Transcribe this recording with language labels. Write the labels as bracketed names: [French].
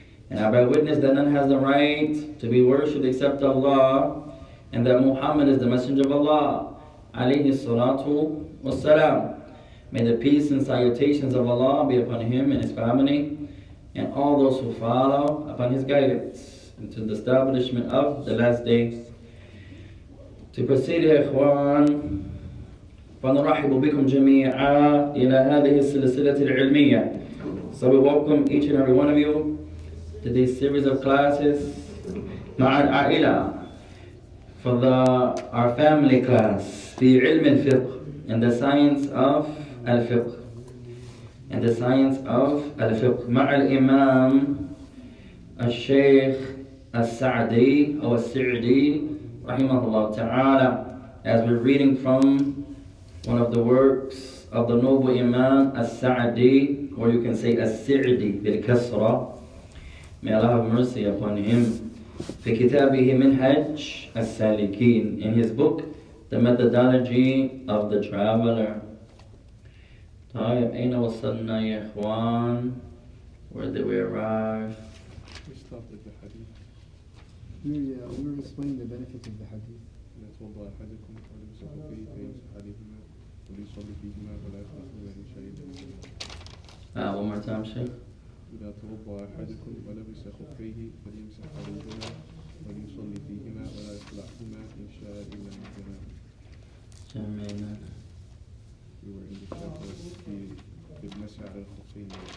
[English] And I bear witness that none has the right to be worshipped except Allah, and that Muhammad is the messenger of Allah, alayhi salatu wassalam. May the peace and salutations of Allah be upon him and his family and all those who follow upon his guidance into the establishment of the last day. To proceed, [Arabic] إخوان, فنرحب بكم جميعا إلى هذه السلسلة العلمية. [English] So we welcome each and every one of you to this series of classes [Arabic] مع العائلة, [English] for our family class [Arabic] في علم الفقه, [English] in the science of Al-Fiqh, and the science of Al-Fiqh, [Arabic] مع الإمام الشيخ السعدي أو السعدي رحمه الله تعالى, [English] as we're reading from one of the works of the noble Imam Al-Sa'di, or you can say Al-Sa'di bil-Kasra. May Allah have mercy upon him. [Arabic] في كتابه منهاج [English] Saalikeen, in his book The Methodology of the Traveler. [Arabic] طيب أين وصلنا يا إخوان? [English] Where did we arrive? We stopped at the hadith. We were explaining the benefits of the hadith. [Arabic] لا توضأ أحدكم فليمسح فيه فيمسح عليهما وليصلي فيهما ولا يخلعهما إن شهد منهما. [English] One more time, Sheikh. [Arabic] إذا توضأ أحدكم ولبس خفيه فليمسح عليهما وليصلي فيهما ولا يخلعهما إن شاء إلا منهما. جميل. [English] We were in the chapter [Arabic] في المسح على الخفين.